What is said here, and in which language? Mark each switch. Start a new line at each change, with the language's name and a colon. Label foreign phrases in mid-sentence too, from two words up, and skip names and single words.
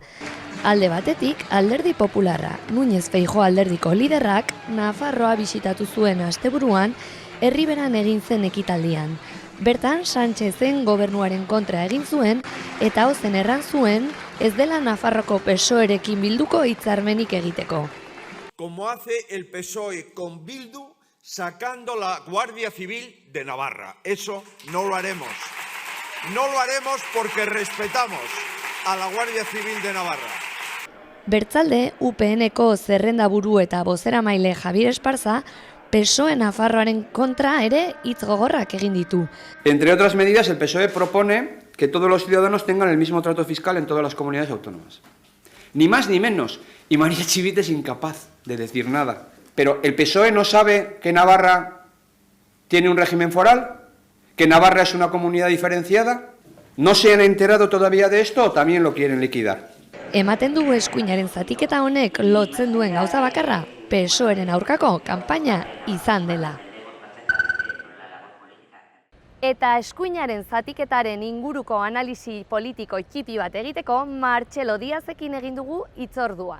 Basque: Alde batetik, alderdi popularra, Núñez Feijóo alderdiko liderrak, Nafarroa bisitatu zuen asteburuan, Herriberan egin zen ekitaldian. Bertan, Sánchezen gobernuaren kontra egin zuen, eta ozen erran zuen, ez dela Nafarroko PSOErekin bilduko hitzarmenik egiteko.
Spanish: Como hace el PSOE con Bildu, sacando la Guardia Civil de Navarra. Eso no lo haremos. No lo haremos porque respetamos a la Guardia Civil de Navarra.
Basque: Bertzalde, UPN-ko zerrendaburu eta bozeramaile Javier Esparza, PSOE Nafarroaren kontra ere hitz gogorrak egin ditu.
Spanish: Entre otras medidas, el PSOE propone que todos los ciudadanos tengan el mismo trato fiscal en todas las comunidades autónomas. Ni más ni menos. Y María Chivite es incapaz de decir nada. Pero ¿el PSOE no sabe que Navarra tiene un régimen foral? ¿Que Navarra es una comunidad diferenciada? ¿No se han enterado todavía de esto o también lo quieren liquidar?
Basque: Ematen du eskuinaren zatiketa honek lotzen duen gauza bakarra, PSOEren aurkako kanpaina izan dela. Eta eskuinaren zatiketaren inguruko analisi politiko txipi bat egiteko Martxelo Diazekin egin dugu hitzordua.